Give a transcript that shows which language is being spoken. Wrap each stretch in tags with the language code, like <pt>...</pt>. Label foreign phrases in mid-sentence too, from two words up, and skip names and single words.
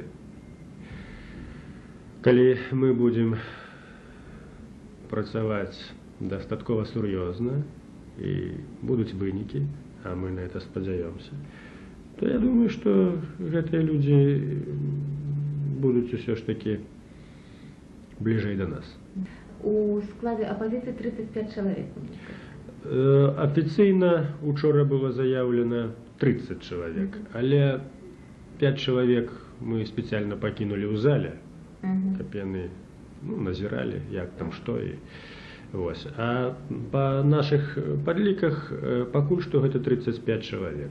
<be>Калі мы будзем працаваць дастаткова сур'ёзна і будуць вынікі, а мы</be> <ru>на это</ru> <be>спадзяёмся, то я думаю, што гэтыя людзі будуць усё ж такі бліжэй да нас.</be> <ru>У складе оппозиции 35 человек.</ru> <be>Афіцыйна учора было заяўлена 30 чалавек, але 5 чалавек мы спецыяльна пакінулі ў зале, каб яны назіралі, як там што і вось. А па нашых падліках пакуль што гэта 35 чалавек.</be>